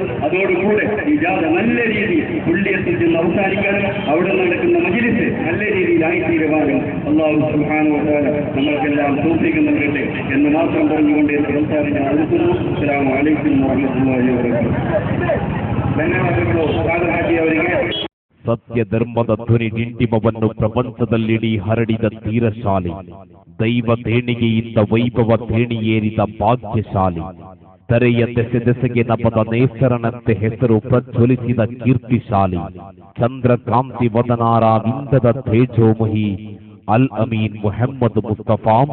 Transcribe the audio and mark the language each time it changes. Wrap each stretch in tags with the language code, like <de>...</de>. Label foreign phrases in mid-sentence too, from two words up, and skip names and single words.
<ml>അതോടുകൂടെ ഈ ജാഥ നല്ല രീതിയിൽ പുള്ളിയെത്തിൽ ചെന്ന് അവസാനിക്കാനും അവിടെ നടക്കുന്ന മജ്‌ലിസ് നല്ല രീതിയിലായിത്തീരുവാനും</ml> <ar>الله سبحانه وتعالى</ar> <ml>നമ്മൾക്കെല്ലാം തൗഫീഖ് നൽകട്ടെ എന്ന് മാത്രം പറഞ്ഞുകൊണ്ട് എന്റെ സംസാരം ഞാൻ നിർത്തുന്നു.</ml> <ar>السلام عليكم ورحمة الله وبركاته.</ar> <kn>ಧನ್ಯವಾದಗಳು ಸಾಗರ್ ಹಾಜಿ ಅವರಿಗೆ. ಸತ್ಯ ಧರ್ಮದ ಧ್ವನಿ ಡಿಂಡಿಮವನ್ನು ಪ್ರಪಂಚದಲ್ಲಿಡೀ ಹರಡಿದ ತೀರಶಾಲಿ, ದೈವ ದೇಣಿಗೆಯಿಂದ ವೈಭವ ದೇಣಿಯೇರಿದ ಭಾಗ್ಯಶಾಲಿ, ತೆರೆಯ ದೆಸೆ ದೆಸೆಗೆ ನಪದ ನೇಸರನಂತೆ ಹೆಸರು ಪ್ರಜ್ವಲಿಸಿದ ಕೀರ್ತಿಶಾಲಿ, ಚಂದ್ರಕಾಂತಿ ವದನಾರ ವಿಂದದ ತೇಜೋಮಹಿ ಅಲ್ ಅಮೀನ್ ಮುಹಮ್ಮದ್ ಮುಸ್ತಫಾ.</kn>